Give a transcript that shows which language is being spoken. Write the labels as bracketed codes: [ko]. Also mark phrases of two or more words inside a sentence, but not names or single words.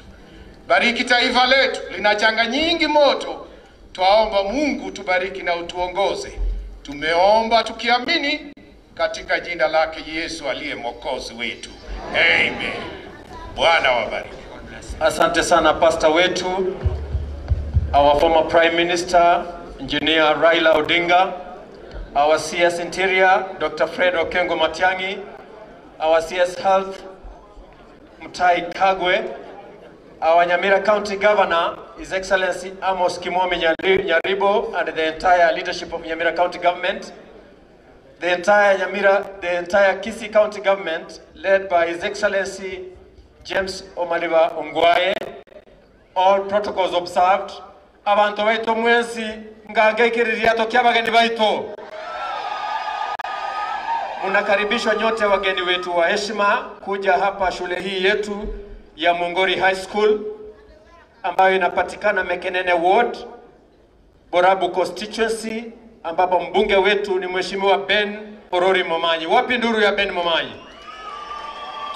[sw] Bariki taifa letu, lina changa nyingi moto. Twaomba Mungu tubariki na utuongoze. Tumeomba tukiamini katika jina lake Yesu aliye Mwokozi wetu. Amen. Bwana wabariki. Asante sana pasta wetu, [en] our former Prime Minister Engineer Raila Odinga, our CS Interior Dr. Fred Okengo Matiang'I, our CS Health Mutahi Kagwe, our Nyamira County Governor, His Excellency Amos Kimomi Nyaribo, and the entire leadership of Nyamira County Government, the entire Kisii County Government, led by His Excellency James Omaliba Ongwaye, all protocols observed. [guz] Abantu baito mwensi ngangekiriria tokia bageni baito. [sw] Munakaribishwa nyote wageni wetu wa heshima kuja hapa shule hii yetu ya Mongori High School ambayo inapatikana Mekenene Ward, Borabu constituency, ambapo mbunge wetu ni Mheshimiwa Ben Orori Momanyi. Wapi nduru ya Ben Momanyi?